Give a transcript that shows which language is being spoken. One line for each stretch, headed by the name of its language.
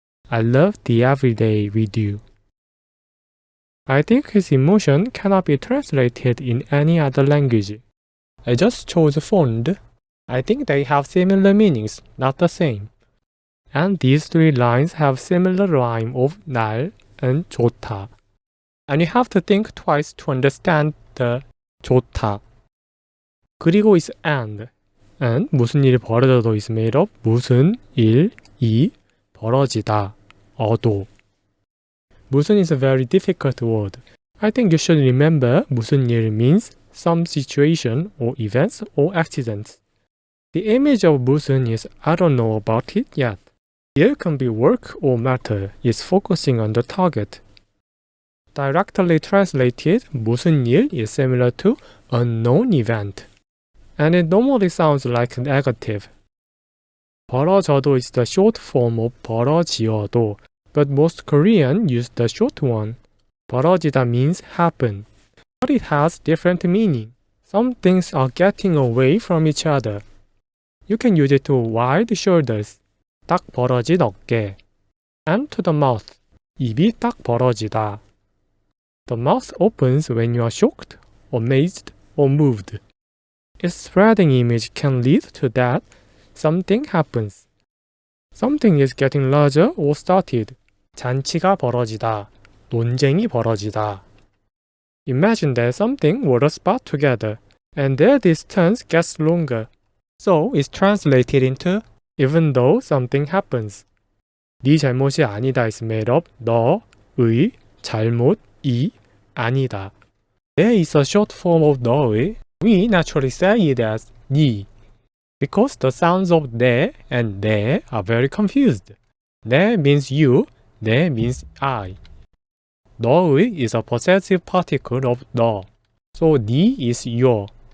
English: I love the everyday with you. I think his emotion cannot be translated in any other language. I just chose fond. I think they have similar meanings, not the same. And these three lines have similar rhyme of 날 and 좋다. And you have to think twice to understand the 좋다.
Korean: 그리고 is and 무슨 일이 벌어져도
English: is made of
Korean: 무슨 일이 벌어지다, 어도.
English: 무슨 is a very difficult word. I think you should remember 무슨 일 means some situation or events or accidents. The image of 무슨 is I don't know about it yet. 일 can be work or matter, is focusing on the target. Directly translated, 무슨 일 is similar to unknown event. And it normally sounds like negative. 벌어져도 is the short form of 벌어지어도, but most Korean use the short one. 벌어지다 means happen, but it has different meaning. Some things are getting away from each other. You can use it to wide shoulders,
Korean: 딱 벌어진 어깨,
English: and to the mouth,
Korean: 입이 딱 벌어지다.
English: The mouth opens when you are shocked, amazed, or moved. Its spreading image can lead to that something happens. Something is getting larger or started.
Korean: 잔치가 벌어지다, 논쟁이 벌어지다.
English: Imagine that something were a spot together, and their distance gets longer. So it's translated into even though something happens.
Korean: 네 잘못이 아니다
English: is made of
Korean: 너의 잘못이 아니다.
English: There is a short form of 너의. We naturally say it as 니, because the sounds of 내 and 내 are very confused. 내 means you, 내 means I. 너의 is a possessive particle of 너, so 니 is your.